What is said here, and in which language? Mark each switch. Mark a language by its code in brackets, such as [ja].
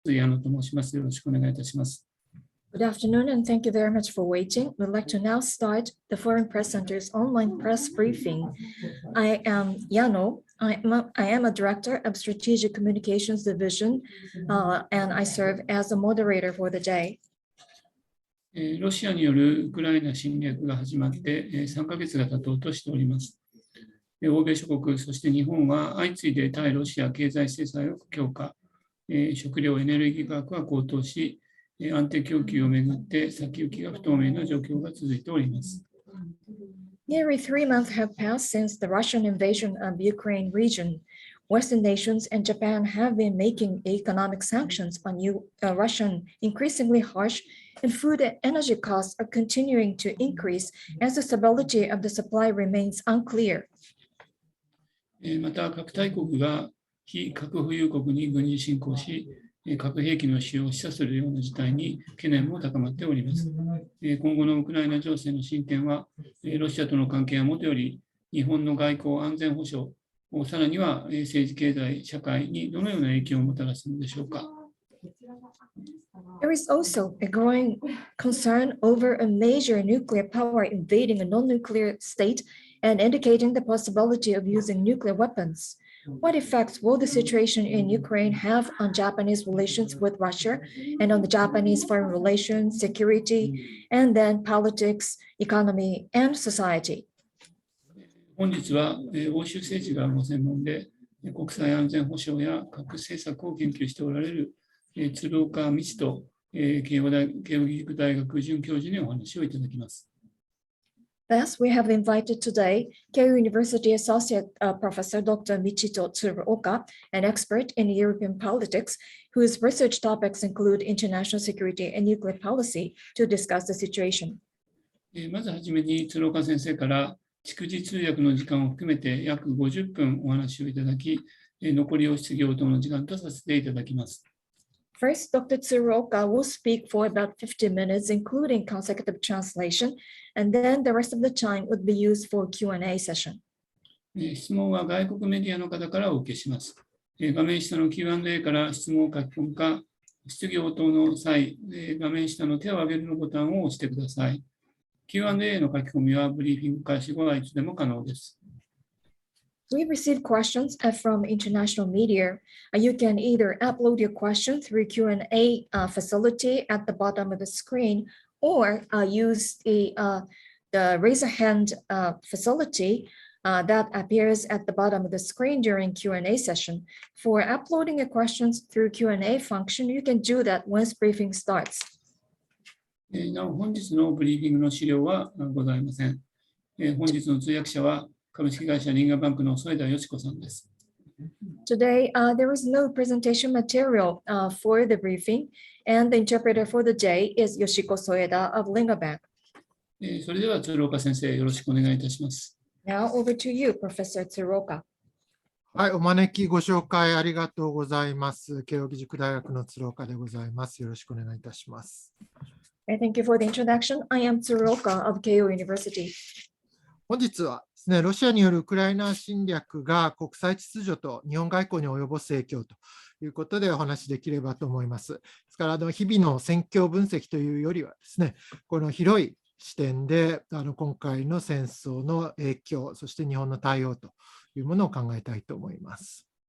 [ja] 矢野と申します。よろしくお願いいたします。 [en] Good afternoon, and thank you very much for waiting. We'd like to now start the Foreign Press Center's online press briefing. I am Yano. I am a director of Strategic Communications Division, and I serve as a moderator for the day. [ja] ロシアによるウクライナ侵略が始まって3ヶ月が経とうとしております。欧米諸国、そして日本は相次いで対ロシア経済制裁を強化、食料・エネルギー価格が高騰し、安定供給をめぐって先行きが不透明な状況が続いております。 [en] Nearly 3 months have passed since the Russian invasion of Ukraine region. Western nations and Japan have been making economic sanctions on Russian increasingly harsh, and food and energy costs are continuing to increase as the stability of the supply remains unclear. [ja] また、核大国が非核保有国に軍事侵攻し、核兵器の使用を示唆するような事態に懸念も高まっております。今後のウクライナ情勢の進展は、ロシアとの関係はもとより、日本の外交安全保障、さらには政治経済社会にどのような影響をもたらすのでしょうか。 [en] There is also a growing concern over a major nuclear power invading a non-nuclear state and indicating the possibility of using nuclear weapons. What effects will the situation in Ukraine have on Japanese relations with Russia and on the Japanese foreign relations, security, and then politics, economy, and society? [ja] 本日は欧州政治がご専門で国際安全保障や核政策を研究しておられる鶴岡道人慶應義塾大学准教授にお話をいただきます。 [en] Thus, we have invited today Keio University Associate Professor Dr. Michito TSURUOKA, an expert in European politics, whose research topics include international security and nuclear policy, to discuss the situation. [ja] まずはじめに鶴岡先生から逐次通訳の時間を含めて約50分お話をいただき、残りを質疑応答の時間とさせていただきます。 [en] First, Dr. TSURUOKA will speak for about 50 minutes, including consecutive translation, and then the rest of the time would be used for Q&A session. [ja] 質問は外国メディアの方からお受けします。画面下の Q&A から質問を書き込むか、質疑応答の際、画面下の手を挙げるのボタンを押してください。 Q&A の書き込みはブリーフィング開始後はいつでも可能です。 [en] We receive questions from international media. You can either upload your question through Q&A facility at the bottom of the screen, or use the raise a hand facility that appears at the bottom of the screen during Q&A session. For uploading your questions through Q&A function, you can do that once briefing starts. [ja] なお、本日のブリーフィングの資料はございません。本日の通訳者は株式会社リンガバンクの添田よし子さんです。 [en] Today, there is no presentation material for the briefing, and the interpreter for the day is Yoshiko Soeda of Linga Bank. [ja] それでは鶴岡先生、よろしくお願いいたします。 [en] Now over to you, Professor TSURUOKA. [ja] はい、お招きご紹介ありがとうございます。慶應義塾大学の鶴岡でございます。よろしくお願いいたします。 [en] Thank you for the introduction. I am TSURUOKA of Keio University. [ja] 本日はですね、ロシアによるウクライナ侵略が国際秩序と日本外交に及ぼす影響ということでお話しできればと思います。ですから日々の戦況分析というよりはですね、この広い視点で今回の戦争の影響、そして日本の対応というものを考えたいと思います。